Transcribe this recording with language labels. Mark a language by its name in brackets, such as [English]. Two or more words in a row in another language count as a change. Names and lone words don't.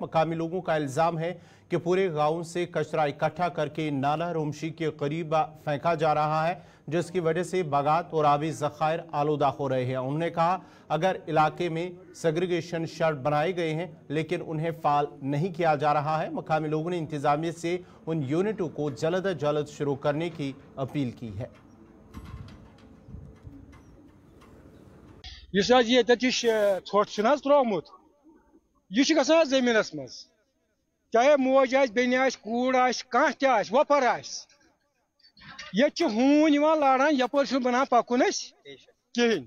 [Hindi] मकामी लोगों का इल्ज़ाम है कि पूरे गाँव से कचरा इकट्ठा करके नाला रोमशी के करीब फेंका जा रहा है, जिसकी वजह से बागात और आबी ज़खायर आलूदा हो रहे हैं। उन्होंने कहा अगर इलाके में सेग्रीगेशन शर्ट बनाए गए हैं लेकिन उन्हें फाल नहीं किया जा रहा है। मकामी लोगों ने इंतजामिया से उन यूनिटों को जल्द अज जल्द शुरू करने की अपील की है। [Kashmiri] जमीनस मज चाहे मोज बेन कूड़ कह वपर ये हून लाड़ान यपर बना पकुन कहें